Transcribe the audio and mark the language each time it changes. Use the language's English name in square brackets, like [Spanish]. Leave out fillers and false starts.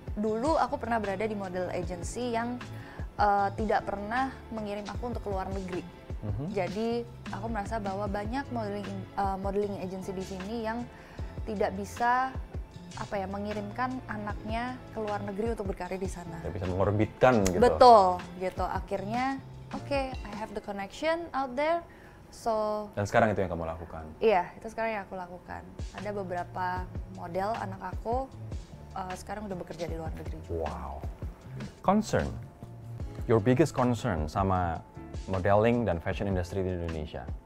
[Indonesian] Dulu aku pernah berada di model agency yang tidak pernah mengirim aku untuk ke luar negeri. Jadi aku merasa bahwa banyak modeling agency di sini yang tidak bisa mengirimkan anaknya ke luar negeri untuk berkarir di sana. Tidak bisa mengorbitkan gitu. Betul, gitu. Akhirnya, [English] I have the connection out there. So. [Indonesian] Dan sekarang itu yang kamu lakukan? Iya, itu sekarang yang aku lakukan. Ada beberapa model anak aku sekarang udah bekerja di luar negeri juga. [English] Wow. Concern, your biggest concern sama modeling dan fashion industry di Indonesia?